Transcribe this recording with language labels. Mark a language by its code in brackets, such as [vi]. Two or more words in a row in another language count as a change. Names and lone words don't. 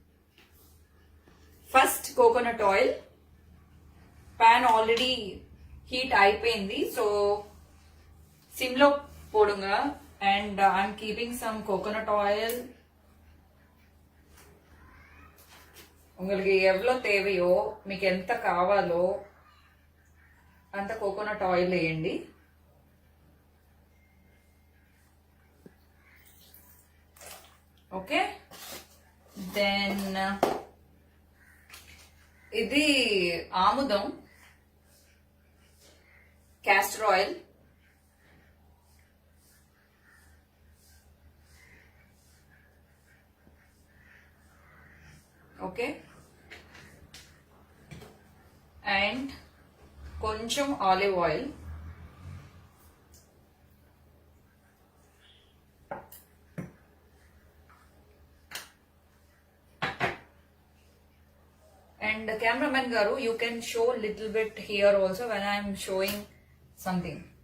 [en] First coconut oil. Pan already heat అయిపోయింది. So [te] సిమ్ లో పొడుంగ [en] and I'm keeping some coconut oil. [ta] உங்களுக்கு எவ்வளோ தேவைయோ [te] మీకు ఎంత కావాలో అంత [en] coconut oil [te] వేయండి. [en] okay, then ఇది ఆముదం, castor oil, okay, and కొంచెం olive oil, and cameraman garu, you can show little bit here also when I am showing something.